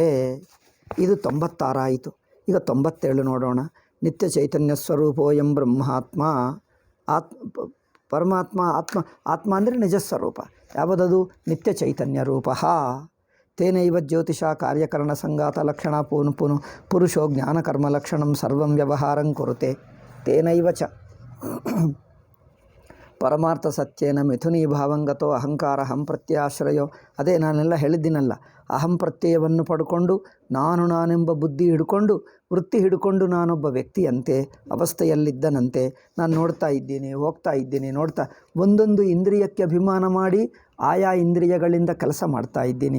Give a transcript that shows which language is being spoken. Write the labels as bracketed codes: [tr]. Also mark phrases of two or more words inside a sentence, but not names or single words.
[kn] ಇದು 96 ಆಯಿತು. ಈಗ 97 ನೋಡೋಣ. [sa] ನಿತ್ಯ ಚೈತನ್ಯ ಸ್ವರೂಪೋಯಂ ಬ್ರಹ್ಮಾತ್ಮ. [kn] ಪರಮಾತ್ಮ ಆತ್ಮ ಅಂದರೆ ನಿಜಸ್ವರೂಪ. ಯಾವುದದು? ನಿತ್ಯ ಚೈತನ್ಯ ರೂಪ. [sa] ತೇನೈವ ಜ್ಯೋತಿಷ ಕಾರ್ಯಕರಣ ಸಂಗಾತ ಲಕ್ಷಣ ಪುರುಷೋ ಜ್ಞಾನಕರ್ಮ ಲಕ್ಷಣಂ ಸರ್ವಂ ವ್ಯವಹಾರಂ ಕುರುತೆ. ತೇನೈವ ಚ ಪರಮಾರ್ಥ ಸತ್ಯೇನ ಮಿಥುನೀ ಭಾವಂಗತೋ ಅಹಂಕಾರ ಅಹಂ ಪ್ರತ್ಯಯಾಶ್ರಯೋ. [kn] ಅದೇ ನಾನೆಲ್ಲ ಹೇಳಿದ್ದೀನಲ್ಲ, ಅಹಂ ಪ್ರತ್ಯಯವನ್ನು ಪಡ್ಕೊಂಡು ನಾನೆಂಬ ಬುದ್ಧಿ ಹಿಡ್ಕೊಂಡು ವೃತ್ತಿ ಹಿಡ್ಕೊಂಡು ನಾನೊಬ್ಬ ವ್ಯಕ್ತಿಯಂತೆ ಅವಸ್ಥೆಯಲ್ಲಿದ್ದನಂತೆ ನಾನು ನೋಡ್ತಾ ಇದ್ದೀನಿ, ಹೋಗ್ತಾ ಇದ್ದೀನಿ, ನೋಡ್ತಾ ಒಂದೊಂದು ಇಂದ್ರಿಯಕ್ಕೆ ಅಭಿಮಾನ ಮಾಡಿ ಆಯಾ ಇಂದ್ರಿಯಗಳಿಂದ ಕೆಲಸ ಮಾಡ್ತಾ ಇದ್ದೀನಿ.